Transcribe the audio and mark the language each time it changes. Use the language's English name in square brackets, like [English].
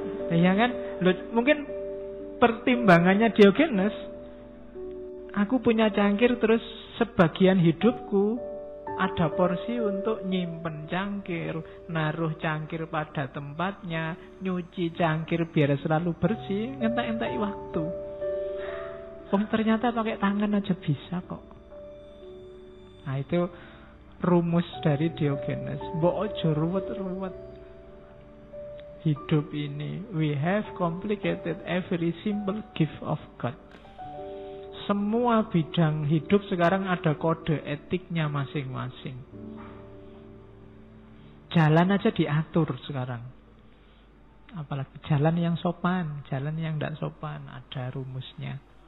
[Indonesian] Ya kan? Loh, mungkin pertimbangannya Diogenes, aku punya cangkir terus sebagian hidupku ada porsi untuk nyimpen cangkir, naruh cangkir pada tempatnya, nyuci cangkir biar selalu bersih, ngentak-ngentak waktu. Ternyata pakai tangan aja bisa kok. Nah itu rumus dari Diogenes. [Javanese] Mbok ojo ruwet-ruwet. [Indonesian] Hidup ini, [English] we have complicated every simple gift of God. [Indonesian] Semua bidang hidup sekarang ada kode etiknya masing-masing. Jalan aja diatur sekarang. Apalagi jalan yang sopan, jalan yang tidak sopan, ada rumusnya.